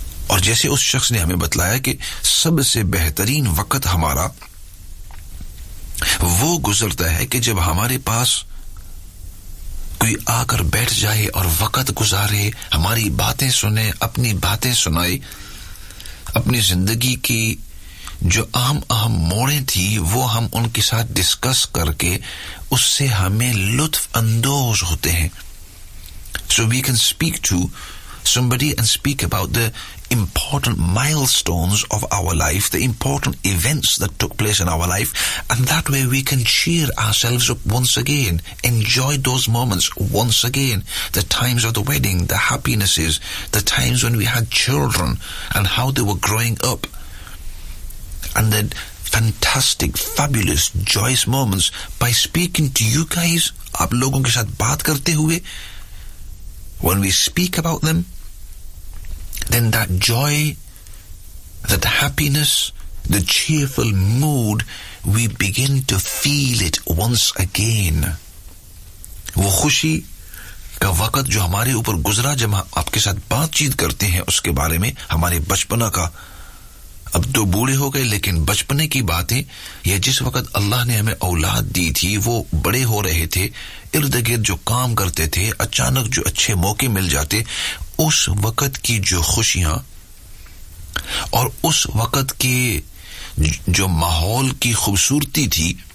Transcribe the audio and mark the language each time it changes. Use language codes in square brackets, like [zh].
[hi] और जैसे उस शख्स ने हमें बतलाया कि सबसे बेहतरीन वक्त हमारा वो गुजरता है कि जब हमारे पास कोई आकर बैठ जाए और वक्त गुजारे, हमारी बातें सुने, अपनी बातें सुनाए, अपनी जिंदगी की जो अहम अहम मोड़े थी वो हम उनके साथ डिस्कस करके उससे हमें लुत्फ अंदोज होते हैं. [en] so we can speak to somebody and speak about the important milestones of our life, the important events that took place in our life, and that way we can cheer ourselves up once again, enjoy those moments once again, the times of the wedding, the happinesses, the times when we had children and how they were growing up, and the fantastic, fabulous, joyous moments by speaking to you guys, [hi] aap logon ke saath baat karte hue, [en] when we speak about them, then that joy, that happiness, the cheerful mood, we begin to feel it once again. [hi] वो खुशी का वक्त जो हमारे ऊपर गुजरा जब हम आपके साथ बातचीत करते हैं उसके बारे में, हमारे बचपन का, अब तो बूढ़े हो गए लेकिन बचपने की बातें, या जिस वक्त अल्लाह ने हमें औलाद दी थी, वो बड़े हो रहे थे, इर्द गिर्द जो काम करते थे, अचानक जो अच्छे मौके मिल जाते, उस वक्त की जो खुशियां और उस वक्त के जो माहौल की खूबसूरती थी